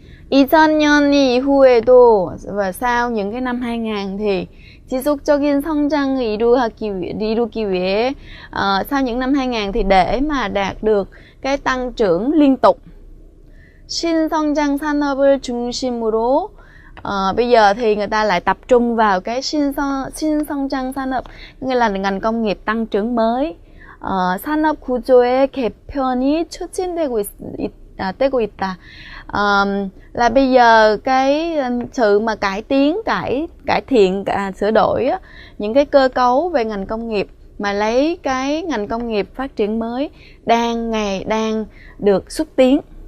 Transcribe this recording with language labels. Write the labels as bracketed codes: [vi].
[ko] 2000년 이후에도 [vi] và sau những cái năm 2000 thì [ko] 지속적인 성장을 이루기 위해 [vi] sau những năm 2000 thì để mà đạt được cái tăng trưởng liên tục, [ko] 신성장 산업을 중심으로 [vi] bây giờ thì người ta lại tập trung vào cái 신성장 산업, nghĩa là ngành công nghiệp tăng trưởng mới. [ko] 산업 구조의 개편이 추진되고 있다. [vi] Là bây giờ cái sự mà cải thiện sửa đổi những cái cơ cấu về ngành công nghiệp mà lấy cái ngành công nghiệp phát triển mới đang được xúc tiến.